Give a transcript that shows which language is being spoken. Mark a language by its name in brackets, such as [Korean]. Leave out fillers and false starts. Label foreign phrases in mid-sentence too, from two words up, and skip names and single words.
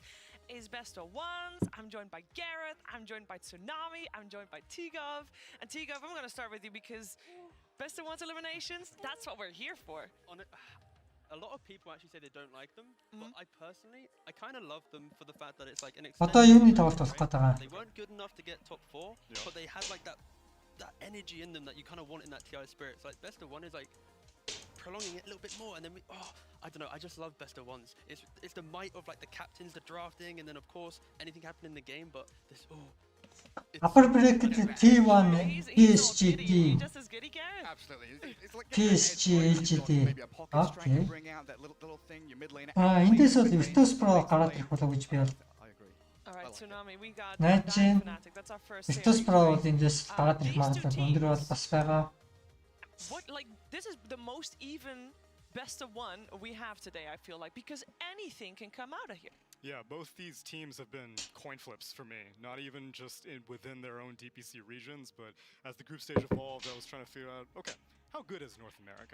[English] Is best of ones. I'm joined by Gareth. I'm joined by Tsunami. I'm joined by Tigov. And Tigov, I'm gonna start with you because best of ones eliminations, that's what we're here for. A lot of people actually say they don't like them, but I personally, I kind of love them for the fact that it's like an [Mongolian] Одоо юуны тоглолт болох гэдэг юм. [English] They weren't good enough to get top 4, but they had like that energy in them that you kind of want in that TI spirit. So like best of one is like prolonging it a little bit more, and then I don't know, I just love best of ones. It's the might of like the captains, the drafting, and then of course anything happening in the game, but this Upper bracket T1 PSG PSG LGD. [Mongolian] Okay. Эндээс бол Virtus Pro гараад ирэх болов гэж би бол найдаж байна. Virtus Pro бол эндээс гараад ирэх магадлал өндөр бол бас байгаа. [English] This is the most even best of one we have today, I feel like, because anything can come out of here. Yeah, both these teams have been coin flips for me. Not even just within their own DPC regions, but as the group stage evolved, I was trying to figure out, okay, how good is North America?